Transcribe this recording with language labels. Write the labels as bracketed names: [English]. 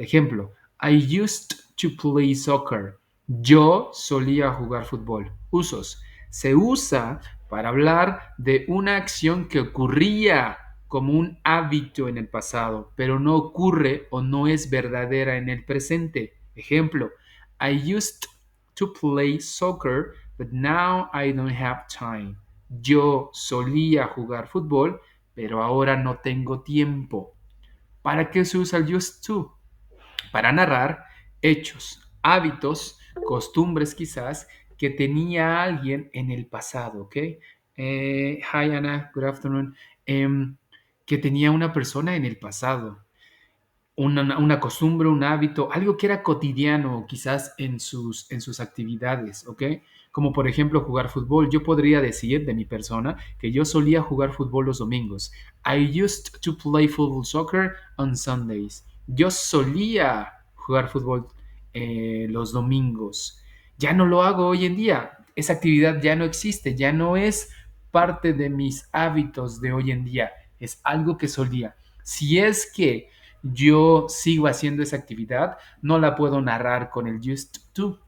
[Spanish] Ejemplo, [English] I used to play soccer. [Spanish] Yo solía jugar fútbol. Usos. Se usa para hablar de una acción que ocurría como un hábito en el pasado, pero no ocurre o no es verdadera en el presente. [English] Ejemplo, I used to play soccer, but now I don't have time. [Spanish] Yo solía jugar fútbol, pero ahora no tengo tiempo. ¿Para qué se usa el used to? Para narrar hechos, hábitos, costumbres quizás que tenía alguien en el pasado, ¿ok? [English] Hi Anna, good afternoon. [Spanish] Que tenía una persona en el pasado una costumbre, un hábito, algo que era cotidiano quizás en sus actividades, ¿ok? Como por ejemplo jugar fútbol. Yo podría decir de mi persona que yo solía jugar fútbol los domingos. [English] I used to play football soccer on Sundays. [Spanish] Yo solía jugar fútbol los domingos. Ya no lo hago hoy en día. Esa actividad ya no existe, ya no es parte de mis hábitos de hoy en día. Es algo que solía. Si es que yo sigo haciendo esa actividad, no la puedo narrar con el used to.